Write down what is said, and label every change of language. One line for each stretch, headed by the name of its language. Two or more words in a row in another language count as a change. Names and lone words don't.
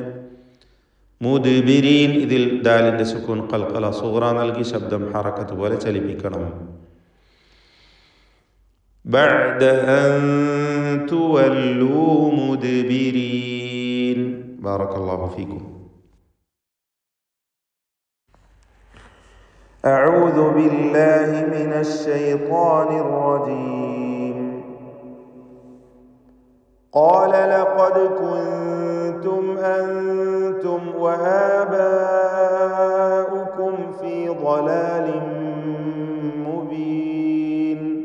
Malayalam: മുദ്ബിരീൻ, ഇതിൽ ദാലിൻ്റെ സുക്കൂൻ
Arabic: قلقلة صغرى
Malayalam: നൽകി ശബ്ദം ഹറക്കത്ത് പോലെ ചലിപ്പിക്കണം.
Arabic: بعد أن تولوا مدبرين. بارك الله فيكم. أعوذ بالله من الشيطان الرجيم. قال لقد كنتم أنتم وآباؤكم في ضلال مبين.